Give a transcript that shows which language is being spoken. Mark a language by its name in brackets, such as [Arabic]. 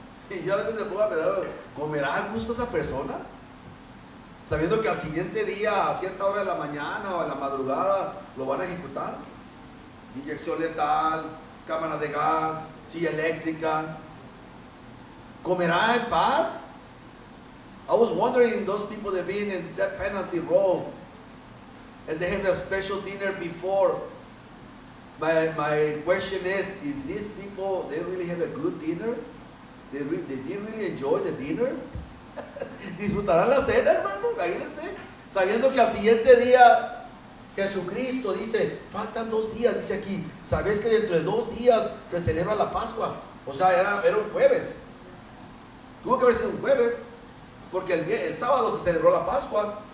[Spanish] Y yo a veces me pongo a pensar, ¿comerá a gusto esa persona? Sabiendo que al siguiente día, a cierta hora de la mañana o a la madrugada, lo van a ejecutar. Inyección letal, cámara de gas, silla eléctrica. ¿Comerá en paz? [English] I was wondering, those people that been in that penalty role, and they have a special dinner before. My question is these people, they really have a good dinner? They did really enjoy the dinner? [Spanish] ¿Disfrutarán la cena, hermano? Imagínense, sabiendo que al siguiente día Jesucristo dice, faltan 2 días, dice aquí, ¿sabes que dentro de 2 días se celebra la Pascua? O sea, era un jueves. Tuvo que haber sido un jueves, porque el sábado se celebró la Pascua.